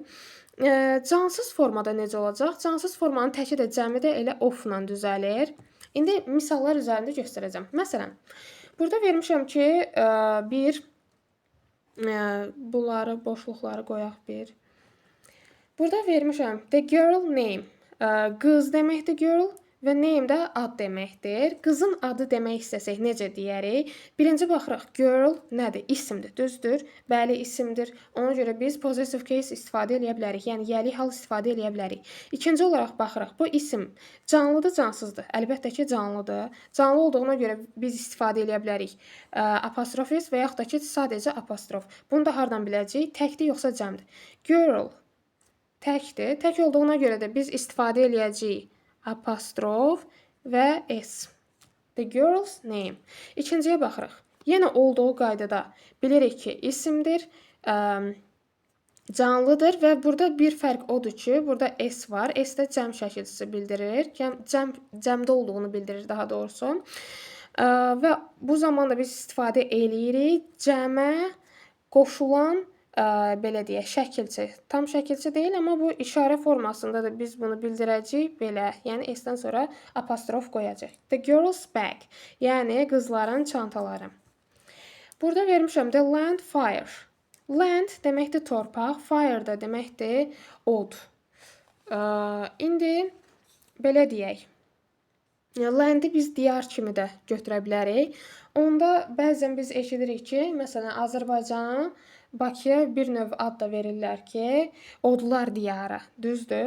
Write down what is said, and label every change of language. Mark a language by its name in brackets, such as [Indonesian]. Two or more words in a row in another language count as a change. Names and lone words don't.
[Azerbaijani] Cansız formada necə olacaq? Cansız formanın təki də cəmi də elə of-la düzəlir. İndi misallar üzərində göstərəcəm. Məsələn, burada vermişəm ki, bunları, boşluqları qoyaq bir. Burada vermişəm [English] the girl name. [Azerbaijani] Qız deməkdir girl və name də ad deməkdir. Qızın adı demək istəsək necə deyərik? Birinci baxırıq, girl nədir? İsimdir, düzdür? Bəli, isimdir. Ona görə biz [English] possessive case [Azerbaijani] istifadə edə bilərik. Yəni, yəlik hal istifadə edə bilərik. İkinci olaraq baxırıq, bu isim canlıdır, cansızdır? Əlbəttə ki, canlıdır. Canlı olduğuna görə biz istifadə edə bilərik apostrof s və yaxud da ki, sadəcə apostrof. Bunu da hardan biləcəyik? Təkdir, yoxsa cəmdir? Girl təkdir. Tək olduğuna görə də biz istifadə edəcəyik apostrof və s. [English] The girl's name. [Azerbaijani] İkinciyə baxırıq. Yenə olduğu qaydada bilirik ki, isimdir, canlıdır və burada bir fərq odur ki, burada s var. S də cəm şəkilçisi bildirir. Cəmdə olduğunu bildirir daha doğrusu. Və bu zamanda biz istifadə eləyirik cəmə qoşulan belə deyək, şəkilçi. Tam şəkilçi deyil, amma bu işarə formasında da biz bunu bildirəcəyik belə. Yəni s-dən sonra apostrof qoyacaq. [English] The girl's bag. [Azerbaijani] Yəni qızların çantaları. Burada vermişəm [English] the land fire. [Azerbaijani] Land deməkdir torpaq, fire da deməkdir od. İndi belə deyək. Land'i biz diyar kimi də götürə bilərik. Onda bəzən biz eşidirik ki, məsələn, Azərbaycana Bakıya bir növ ad da verirlər ki, odlar diyarı, düzdür?